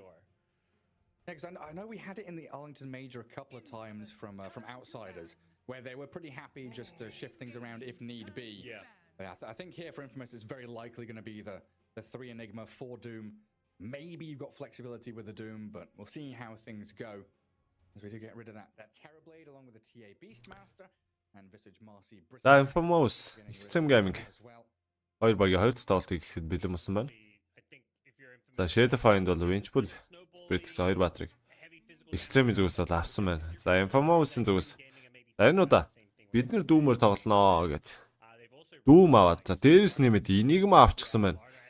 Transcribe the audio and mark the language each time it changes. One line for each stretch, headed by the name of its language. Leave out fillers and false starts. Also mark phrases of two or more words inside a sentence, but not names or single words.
English: Yeah, because I know we had it in the Arlington Major a couple of times from outsiders, where they were pretty happy just to shift things around if need be. Yeah. But I think here for Infamous, it's very likely going to be the 3 Enigma, 4 Doom. Maybe you've got flexibility with the Doom, but we'll see how things go as we do get rid of that Terrorblade along with the TA Beastmaster and Visage Marcy.
Mongolian: За Infamous XtremGaming 2 багийн 2 тоглолтыг эхлэхэд бэлэн болсон байна. За Shadow Find бол Winchbull, Brix 2 баатрыг Extreme зүгээс бол авсан байна. За Infamous-ын зүгээс за энэ удаа бид нэр Doom-оор тоглоно гэж. Doom аваад за дээрээс нэмээд Enigma авчихсан байна.